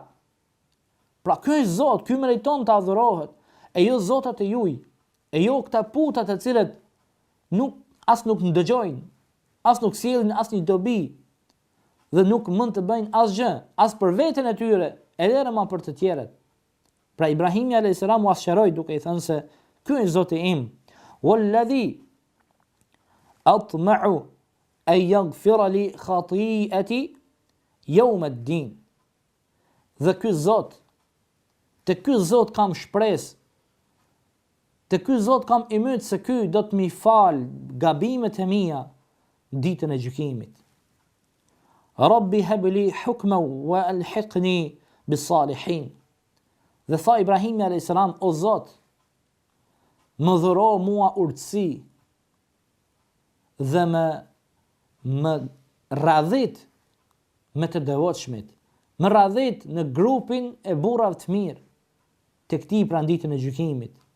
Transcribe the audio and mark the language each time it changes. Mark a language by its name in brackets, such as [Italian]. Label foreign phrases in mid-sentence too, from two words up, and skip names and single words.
[Albanian] Pra ky është Zot, ky meriton të adhurohet, e jo zotat e juj, e jo këta putat e cilët as nuk ndëgjojnë, as nuk sjellin asnjë dobi dhe nuk mund të bëjnë asgjë, as për veten e tyre, edhe më për të tjerët. Pra Ibrahimi a.s. u asqëroi duke i thënë se ky është Zoti im. [Arabic] والذي أطمع أن يغفر لي خطيئتي يوم الدين. [Albanian] Dhe ky Zot, te ky Zot kam shpresë, te ky Zot kam imyt se ky do të mi fal gabimet e mia ditën e gjykimit. [Arabic] رب هب لي حكما وألحقني بالصالحين. [Albanian] Dhe tha Ibrahimi a.s. o Zot, më dhuro mua urtësi dhe më radhit me të devotshmit, më radhit në grupin e burrave të mirë, të këtij pra ditën e gjykimit.